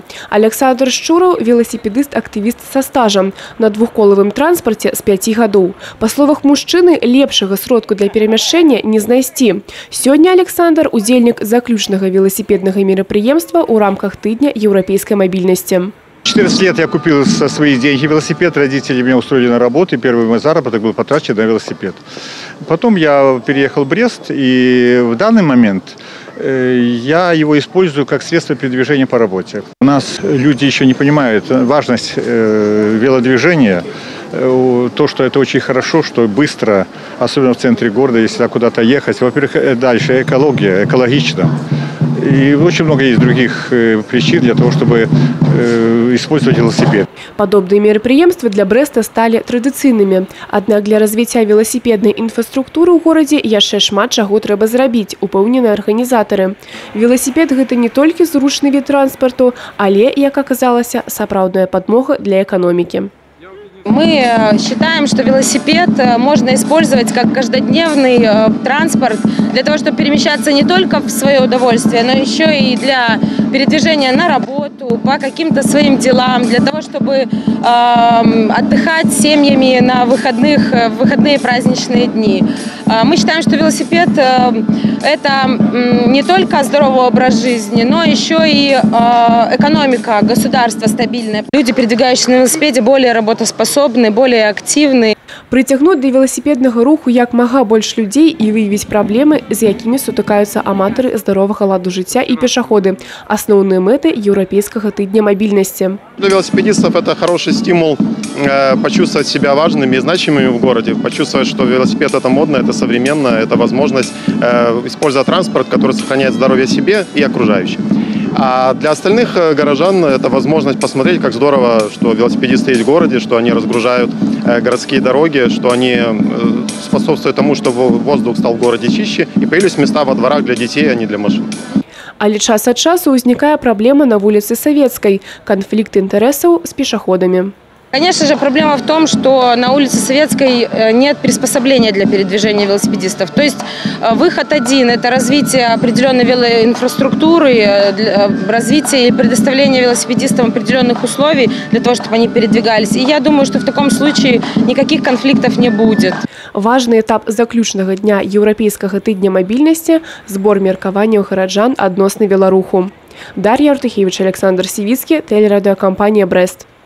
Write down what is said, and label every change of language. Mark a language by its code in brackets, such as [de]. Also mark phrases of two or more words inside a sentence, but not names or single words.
[be] Александр Шчураў – веласіпедыст-актывіст са стажам. На двухколавым транспарце з 5 гадоў. Па словах мужчыны, лепшага сродку для перамяшчэння не знайсці. Сёння Александр – удзельнік заключнага веласіпеднага мерапрыемства ў рамках тыдня еўрапейскай мабільнасці. [ru] 14 лет я купил со свои деньги велосипед, родители меня устроили на работу, и первый мой заработок был потрачен на велосипед. Потом я переехал в Брест, и в данный момент я его использую как средство передвижения по работе. У нас люди еще не понимают важность велодвижения, то, что это очень хорошо, что быстро, особенно в центре города, если куда-то ехать. Во-первых, дальше экология, экологично. И очень много есть других причин для того, чтобы использовать велосипед. [be] Подобные мерапрыемствы для Брэста стали традыцыйнымі. Аднак для развіцця веласіпеднай інфраструктуры ў горадзе яшчэ шмат чаго трэба зрабіць, упэўнены арганізатары. Веласіпед – гэта не толькі зручны від транспарту, але, як аказалася, сапраўдная падмога для эканомікі. [ru] Мы считаем, что велосипед можно использовать как каждодневный транспорт для того, чтобы перемещаться не только в свое удовольствие, но еще и для передвижения на работу, по каким-то своим делам, для того, чтобы отдыхать с семьями на выходные праздничные дни. Мы считаем, что велосипед – это не только здоровый образ жизни, но еще и экономика, государство стабильное. Люди, передвигающиеся на велосипеде, более работоспособны, более активны. [be] Прыцягнуць да веласіпеднага руху як мага больш людзей і выявіць праблемы, з якімі сутыкаюцца аматары здаровага ладу жыцця і пешаходы. Асноўныя мэты еўрапейскага тыдня мабільнасці. [ru] Для велосипедистов это хороший стимул почувствовать себя важными и значимыми в городе, почувствовать, что велосипед это модно, это современно, это возможность использовать транспорт, который сохраняет здоровье себе и окружающим. А для остальных горожан это возможность посмотреть, как здорово, что велосипедисты есть в городе, что они разгружают городские дороги, что они способствуют тому, чтобы воздух стал в городе чище и появились места во дворах для детей, а не для машин. [be] Але час ад часу ўзнікае праблема на вуліцы Савецкай – канфлікт інтарэсаў з пешаходамі. [ru] Конечно же, проблема в том, что на улице Советской нет приспособления для передвижения велосипедистов. То есть выход один – это развитие определенной велоинфраструктуры, развитие и предоставление велосипедистам определенных условий для того, чтобы они передвигались. И я думаю, что в таком случае никаких конфликтов не будет. [be] Важный этап заключнага дня еўрапейскага тыдня мабільнасці – збор меркаванняў гараджан адносна веларуху. Дар'я Артухевіч, Александр Сівіцкі, тэлерадыёкампанія «Брэст».